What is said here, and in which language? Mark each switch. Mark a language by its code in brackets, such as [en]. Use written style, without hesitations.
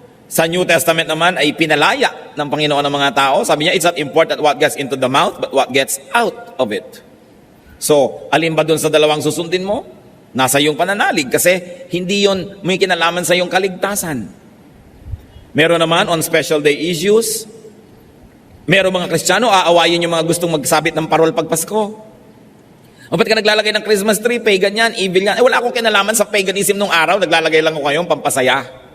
[tl] Sa New Testament naman ay pinalaya ng Panginoon ng mga tao. Sabi niya, [en] it's not important what gets into the mouth, but what gets out of it. [tl] So, alin ba dun sa dalawang susundin mo? Nasa iyong pananalig kasi hindi yun may kinalaman sa iyong kaligtasan. Meron naman on special day issues. Meron mga Kristiyano, aawayin yung mga gustong magsabit ng parol pag Pasko. O ba't ka naglalagay ng Christmas tree, pagan yan, evil yan. Wala akong kinalaman sa paganism nung araw, naglalagay lang ako ngayon, pampasaya.